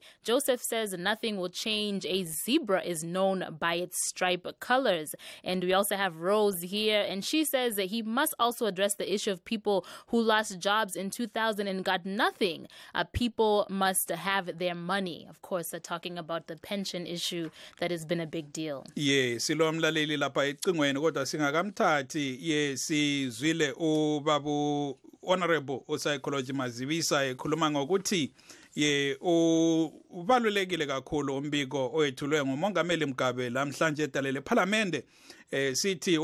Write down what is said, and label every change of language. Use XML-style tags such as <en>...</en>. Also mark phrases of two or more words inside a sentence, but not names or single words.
<en>Joseph says nothing will change. A zebra is known by its stripe colors. And we also have Rose here, and she says that he must also address the issue of people who lost jobs in 2000 and got nothing. People must have their money. Of course, talking about the pension issue that has been a big deal. Yes,</en> <nd>silomlaleli lapha ecingweni kodwa singakamthathi. Yes, sizwile ubabu Honorable uPsychology Mazivisa ekhuluma ngokuthi ubalulekile kakhulu umbiko oyethulwe ngumongameli Mugabe lamhlanje edalele eParliament sithi</nd>